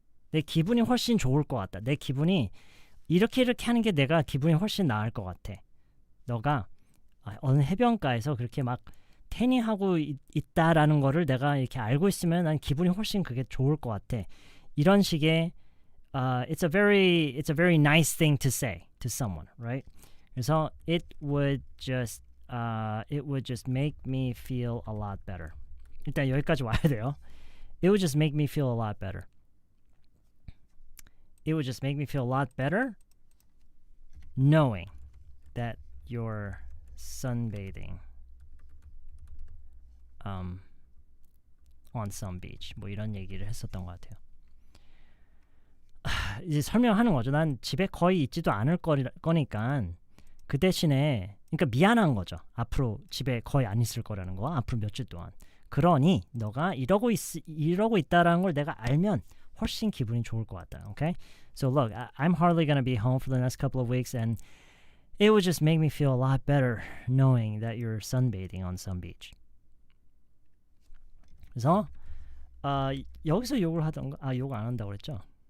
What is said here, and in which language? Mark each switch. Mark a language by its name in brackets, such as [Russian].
[Korean] 내 기분이 훨씬 좋을 것 같다. 내 기분이 이렇게 하는 게 내가 기분이 훨씬 나을 것 같아. 너가 어느 해변가에서 그렇게 막 태닝하고 있다라는 거를 내가 이렇게 알고 있으면 난 기분이 훨씬 그게 좋을 것 같아. 이런 식의 [English] it's a very nice thing to say to someone, right? [Korean] 그래서 [English] it would just make me feel a lot better. [Korean] 일단 여기까지 와야 돼요. [English] It would just make me feel a lot better. It would just make me feel a lot better knowing that you're sunbathing on some beach. [Korean] 뭐 이런 얘기를 했었던 것 같아요. 이제 설명하는 거죠. 난 집에 거의 있지도 않을 거니까 그 대신에 그러니까 미안한 거죠. 앞으로 집에 거의 안 있을 거라는 거. 앞으로 며칠 동안. 그러니 너가 이러고 있다라는 걸 내가 알면 훨씬 기분이 좋을 것 같다. [English] Okay? So look, I'm hardly going to be home for the next couple of weeks, and it would just make me feel a lot better knowing that you're sunbathing on some beach. [Korean] 그래서 여기서 욕을 하던가 욕 안 한다고 그랬죠?